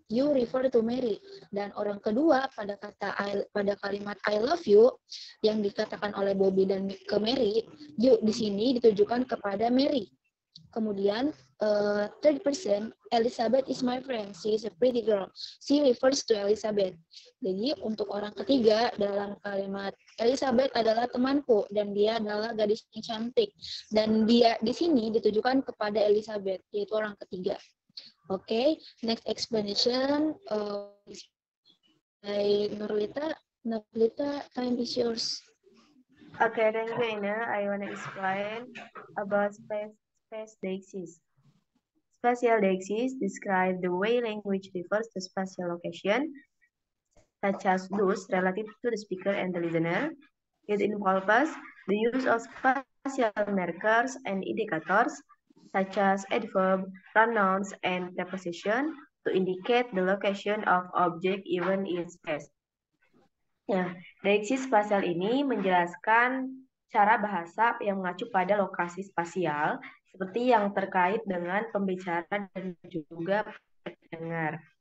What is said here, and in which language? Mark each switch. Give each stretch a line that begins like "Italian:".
English: You refer to Mary.
Indonesian: Dan orang kedua pada kalimat
English: I love you
Indonesian: yang dikatakan oleh Bobby dan ke Mary, you di sini ditujukan kepada Mary.
English: Kemudian third person, Elizabeth is my friend. She is a pretty girl. She refers to Elizabeth.
Indonesian: Jadi untuk orang ketiga dalam kalimat Elizabeth adalah temanku dan dia adalah gadis yang cantik. Dan dia di sini ditujukan kepada Elizabeth, yaitu orang ketiga.
English: Okay, next explanation by Nurlita. Nurlita, time is yours. Okay, thank you, Ina. I want to explain about space dexis. Spatial dexis describe the way language refers to spatial location, such as those relative to the speaker and the listener. It involves the use of spatial markers and indicators, such as adverb, pronouns, and preposition, to indicate the location of object even in space.
Indonesian: Nah, deiksi spasial ini menjelaskan cara bahasa yang mengacu pada lokasi spasial, seperti yang terkait dengan pembicara dan juga pendengar.